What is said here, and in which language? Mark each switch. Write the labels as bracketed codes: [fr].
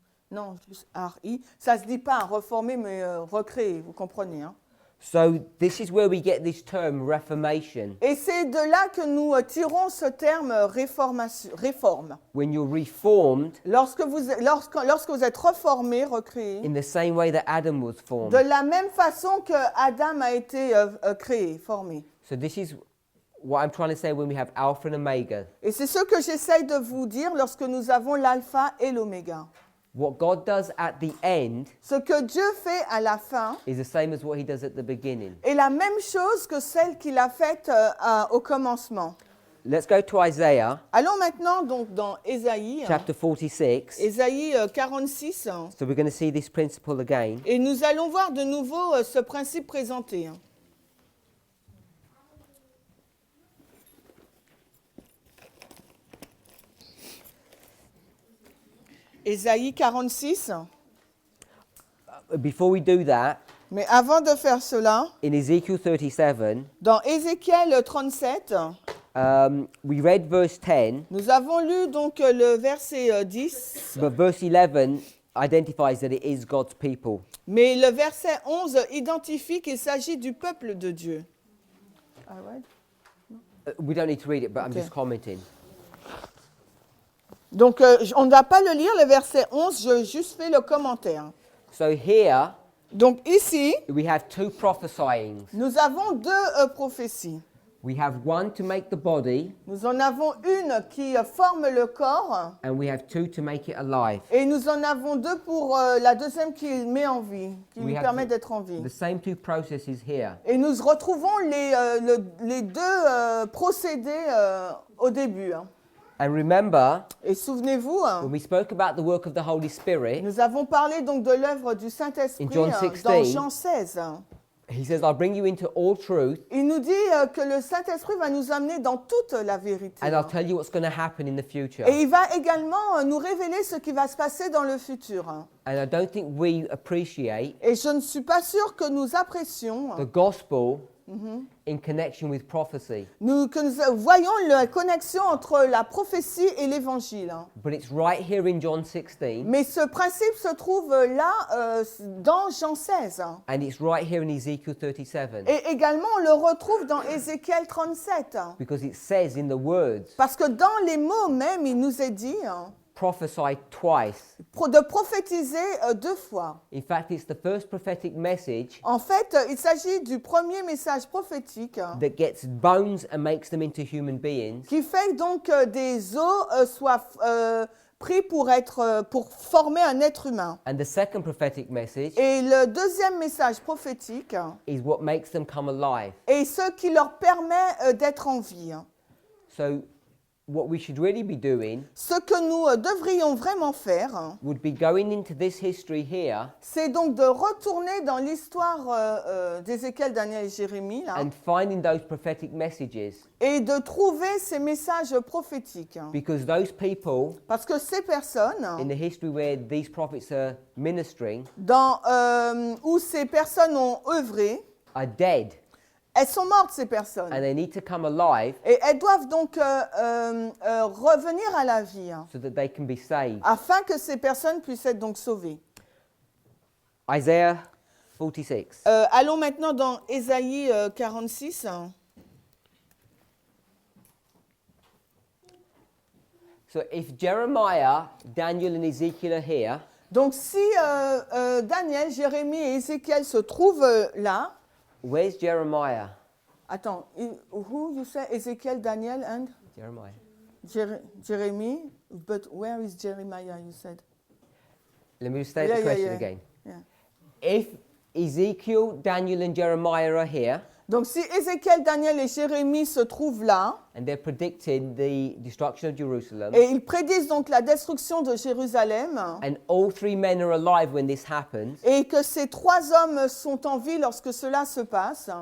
[fr] Non, plus R-I. Ça ne se dit pas reformée, mais recréée, vous comprenez. Hein? [en] So this is where we get this term reformation. [fr] Et c'est de là que nous tirons ce terme réforme. [en] When you're reformed [fr] Lorsque vous êtes reformé, recréé, [en] in the same way that Adam was [fr] de [en] formed. [fr] la même façon que Adam a été créé, formé. [en] So this is what I'm trying to say when we have Alpha and Omega. [fr] Et c'est ce que j'essaye de vous dire lorsque nous avons l'alpha et l'oméga. [en] What God does at the end [fr] Ce que Dieu fait à la fin [en] is the same as what he does at the beginning. [fr] est la même chose que celle qu'il a faite au commencement. [en] Let's go to Isaiah [fr] Allons maintenant donc dans Ésaïe, [en] chapter 46. [fr] Ésaïe 46, [en] So we're going to see this principle again. [fr] et nous allons voir de nouveau ce principe présenté. Ésaïe 46. [en] Before we do that, [fr] Mais avant de faire cela, [en] in Ezekiel 37, [fr] dans Ézéchiel 37, [en] we read verse 10, [fr] nous avons lu donc le verset 10, [en] but verse 11 identifies that it is God's people. [fr] mais le verset 11 identifie qu'il s'agit du peuple de Dieu. [en] We don't need to read it, but I'm Okay. just commenting. [fr] Donc on ne va pas le lire, le verset 11, je juste fais le commentaire. [en] So here [fr] Donc ici, [en] we have two prophesyings. [fr] nous avons deux prophéties. [en] We have one to make the body, [fr] Nous en avons une qui forme le corps [en] and we have two to make it alive. [fr] et nous en avons deux pour la deuxième qui met en vie, qui [en] We [fr] lui [en] have [fr] permet d'être en vie. [en] The same two processes here. [fr] Et nous retrouvons les deux procédés au début. Hein. [en] And remember, [fr] Et souvenez-vous, [en] when we spoke about the work of the Holy Spirit, [fr] nous avons parlé donc de l'œuvre du Saint-Esprit [en] In John [fr] dans [en] 16, [fr] Jean 16. [en] he says, I'll bring you into all truth, [fr] Il nous dit que le Saint-Esprit va nous amener dans toute la vérité. [en] and I'll tell you what's going to happen in the future. [fr] Et il va également nous révéler ce qui va se passer dans le futur. [en] And I don't think we appreciate [fr] Et je ne suis pas sûre que nous apprécions, [en] the gospel in connection with prophecy. [fr] que nous voyons la connexion entre la prophétie et l'évangile. [en] But it's right here in John 16, [fr] Mais ce principe se trouve là dans Jean 16. [en] and it's right here in Ezekiel 37, [fr] Et également, on le retrouve dans Ézéchiel 37. [en] because it says in the words, [fr] Parce que dans les mots même, il nous est dit [en] prophesy twice. [fr] de prophétiser deux fois. [en] In fact, it's the first prophetic message [fr] En fait, il s'agit du premier message prophétique [en] that gets bones and makes them into human beings. [fr] qui fait donc des os soient pris pour former un être humain. [en] And the second prophetic message [fr] Et le deuxième message prophétique [en] is what makes them come alive. [fr] est ce qui leur permet d'être en vie. [en] So what we should really be doing [fr] Ce que nous devrions vraiment faire, [en] would be going into this history here [fr] c'est donc de retourner dans l'histoire d'Ézéchiel, Daniel et Jérémie là, [en] and finding those prophetic messages, [fr] et de trouver ces messages prophétiques. [en] because those people [fr] Parce que ces personnes, [en] in the history where these prophets are ministering [fr] où ces personnes ont œuvré, [en] are dead, [fr] elles sont mortes, ces personnes. [en] and they need to come alive [fr] Et elles doivent donc revenir à la vie, [en] so that they can be saved. [fr] afin que ces personnes puissent être donc sauvées. [en] Isaiah 46. [fr] Allons maintenant dans Ésaïe 46. [en] So if Jeremiah, Daniel, and Ezekiel are here, [fr] Donc si Daniel, Jérémie et Ézéchiel se trouvent là, [en] where's Jeremiah? [fr] attends, [en] who you say Ézéchiel, Daniel and Jeremiah. Jeremy, but where is Jeremiah, you said? Let me state the question again. Yeah. If Ezekiel, Daniel, and Jeremiah are here, [fr] Donc si Ézéchiel, Daniel et Jérémie se trouvent là, [en] and they're predicting the destruction of Jerusalem, [fr] et ils prédisent donc la destruction de Jérusalem, [en] and all three men are alive when this happens, [fr] et que ces trois hommes sont en vie lorsque cela se passe,